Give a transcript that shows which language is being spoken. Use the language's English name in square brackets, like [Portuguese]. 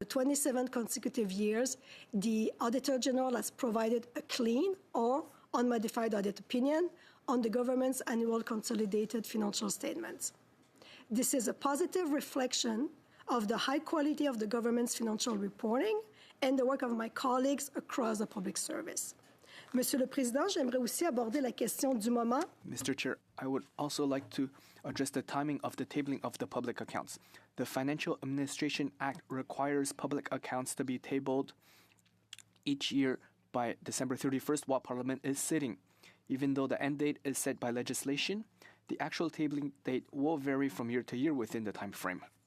[English] For 27 consecutive years, the Auditor General has provided a clean or unmodified audit opinion on the government's annual consolidated financial statements. This is a positive reflection of the high quality of the government's financial reporting and the work of my colleagues across the public service. [French] Monsieur le Président, j'aimerais aussi aborder la question du moment. [English] Mr. Chair, I would also like to address the timing of the tabling of the public accounts. The Financial Administration Act requires public accounts to be tabled each year by December 31st while Parliament is sitting. Even though the end date is set by legislation, the actual tabling date will vary from year to year within the time frame.